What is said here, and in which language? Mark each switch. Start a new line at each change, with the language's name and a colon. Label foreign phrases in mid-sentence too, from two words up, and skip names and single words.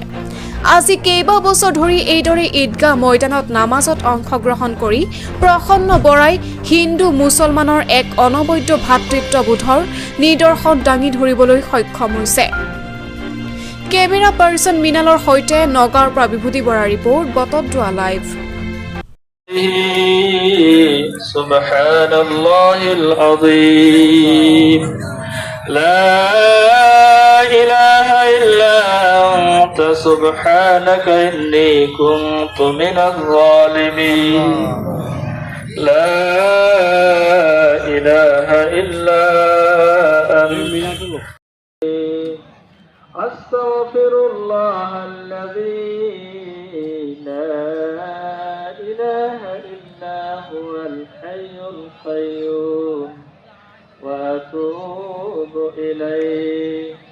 Assamese: আজি কেইবা বছৰ ধৰি এইদৰে ঈদগাহ ময়দানত নামাজত অংশগ্ৰহণ কৰি প্ৰসন্ন বৰাই হিন্দু মুছলমানৰ এক অনবদ্য ভাতৃত্ববোধৰ নিদৰ্শন দাঙি ধৰিবলৈ সক্ষম হৈছে। কেমেৰা পাৰ্চন মিনালৰ সৈতে নগাঁৱৰ পৰা বিভূতি বৰাৰ ৰিপৰ্ট বটদ্ৰৱা লাইভ।
Arabic: سبحان الله العظيم لا إله إلا أنت سبحانك إني كنت من الظالمين لا إله إلا أنت أستغفر الله الذي لا إله إلا هو الحي القيوم وأتوب إليه